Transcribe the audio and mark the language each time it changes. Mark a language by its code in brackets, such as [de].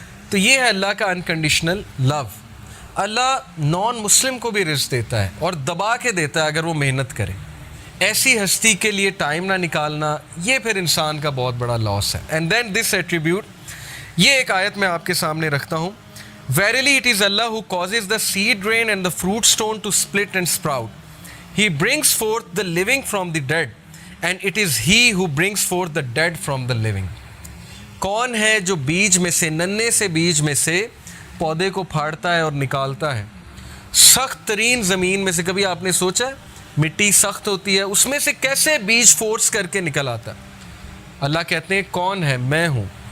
[ur] تو یہ ہے اللہ کا انکنڈیشنل لو. اللہ نان مسلم کو بھی رزق دیتا ہے اور دبا کے دیتا ہے اگر وہ محنت کرے. ایسی ہستی کے لیے ٹائم نہ نکالنا, یہ پھر انسان کا بہت بڑا لاس ہے. [en] and then this attribute, [ur] یہ ایک آیت میں آپ کے سامنے رکھتا ہوں. [en] Verily it is Allah who causes the seed rain and the fruit stone to split and sprout. He brings forth the living from the dead, and it is He who brings forth the dead from the living. [ur] کون ہے جو بیج میں سے, ننے سے بیج میں سے پودے کو پھاڑتا ہے اور نکالتا ہے سخت ترین زمین میں سے. کبھی آپ نے سوچا ہے مٹی سخت ہوتی ہے, اس میں سے کیسے بیج فورس کر کے نکل آتا ہے؟ اللہ کہتے ہیں کون ہے, میں ہوں.